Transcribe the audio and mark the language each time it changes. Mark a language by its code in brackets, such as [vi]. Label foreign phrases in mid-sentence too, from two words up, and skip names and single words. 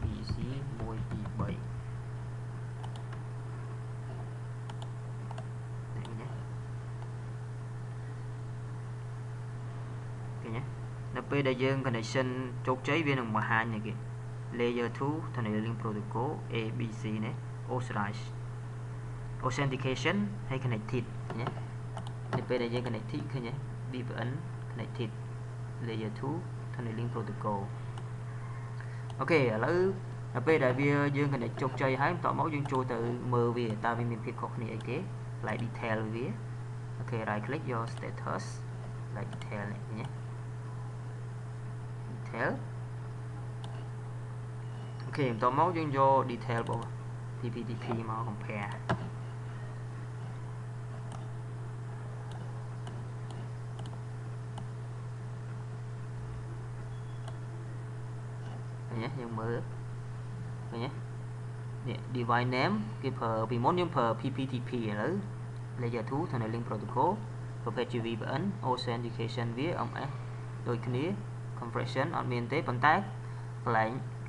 [km] នៅពេលដែលយើង connection ជោគជ័យវានឹងបង្ហាញនេះគេ [en] layer 2 tunneling protocol ABC [km] នេះ authentication ហើយ connected ណា [vi] thì bây giờ [km] connected ឃើញទេ [en] VPN connected layer 2 tunneling protocol [km] អូ ខេឥឡូវដល់ពេលដែលវាយើង connect ជោគជ័យហើយបន្ទាប់មកយើងចូលទៅមើលវាតើវាមានភាពខុសគ្នាអីគេផ្លែក detail វាអូខេ [en] right click your status [km] ផ្លែក detail នេះឃើញទេ detail អូខេបន្ទាប់មកយើងយក detail របស់ PPTP មក compare ឃើញទេយើងមើលឃើញទេនេះ [en] device name [km] គេប្រើពីមុនយើងប្រើ PPTP ឥឡូវ [en] layer 2 tunneling protocol [km] ប្រភេទជា [en] VPN authentication [km] វា MS ដូចគ្នា compression អត់មានទេប៉ុន្តែកន្លែង